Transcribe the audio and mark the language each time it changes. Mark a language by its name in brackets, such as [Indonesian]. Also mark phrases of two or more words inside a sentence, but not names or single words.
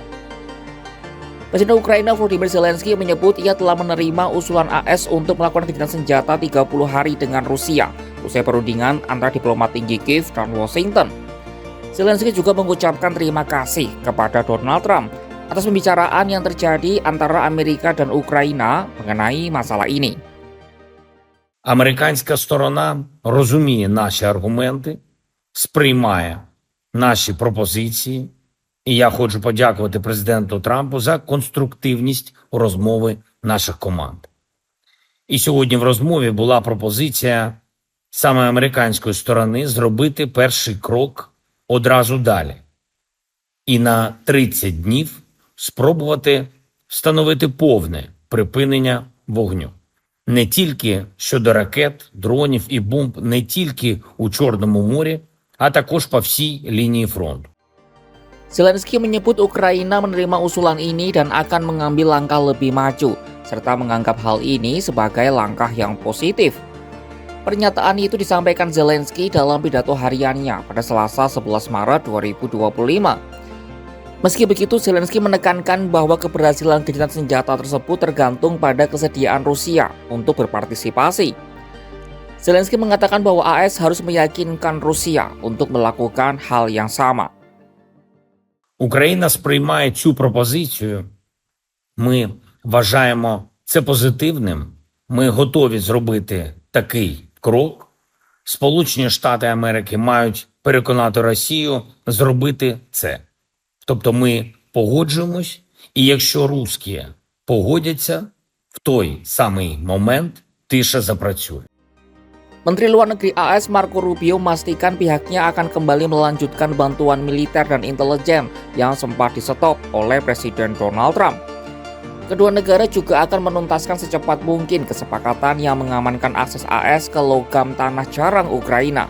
[Indonesian] Presiden Ukraina Volodymyr Zelensky menyebut ia telah menerima usulan AS untuk melakukan gencatan senjata 30 hari dengan Rusia usai perundingan antara diplomat tinggi Kiev dan Washington. Zelensky juga mengucapkan terima kasih kepada Donald Trump atas pembicaraan yang terjadi antara Amerika dan Ukraina mengenai masalah ini. [Ukrainian] Американська сторона розуміє наші аргументи, сприймає наші пропозиції, і я хочу подякувати президенту Трампу за конструктивність розмови наших команд. І сьогодні в розмові була пропозиція саме американської сторони зробити перший крок одразу далі. І на 30 днів спробувати встановити повне припинення вогню. Не тільки щодо ракет, дронів і бомб, не тільки у Чорному морі, а також по всій лінії фронту. [Indonesian] Zelensky menyebut Ukraina menerima usulan ini dan akan mengambil langkah lebih maju, serta menganggap hal ini sebagai langkah yang positif. Pernyataan itu disampaikan Zelensky dalam pidato hariannya pada Selasa 11 Maret 2025. Meski begitu, Zelensky menekankan bahwa keberhasilan gencatan senjata tersebut tergantung pada kesediaan Rusia untuk berpartisipasi. Zelensky mengatakan bahwa AS harus meyakinkan Rusia untuk melakukan hal yang sama. [Ukrainian] Україна сприймає цю пропозицію. Ми вважаємо це позитивним. Ми готові зробити такий крок. Сполучені Штати Америки мають переконати Росію зробити це. Тобто ми погоджуємось, і якщо русські погодяться, в той самий момент тиша запрацює. [Indonesian] Menteri Luar Negeri AS Marco Rubio memastikan pihaknya akan kembali melanjutkan bantuan militer dan intelijen yang sempat di-stop oleh Presiden Donald Trump. Kedua negara juga akan menuntaskan secepat mungkin kesepakatan yang mengamankan akses AS ke logam tanah jarang Ukraina.